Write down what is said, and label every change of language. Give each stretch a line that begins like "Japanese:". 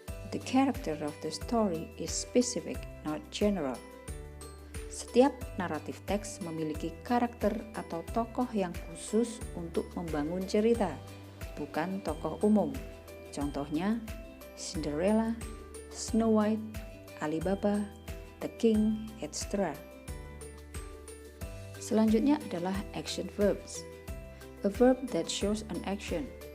English: The character of the story is specific, not general.
Indonesian: Setiap naratif teks memiliki karakter atau tokoh yang khusus untuk membangun cerita, bukan tokoh umum. Contohnya Cinderella, Snow White, Alibaba, The King, etc. Selanjutnya adalah action verbs.
English: A verb that shows an action.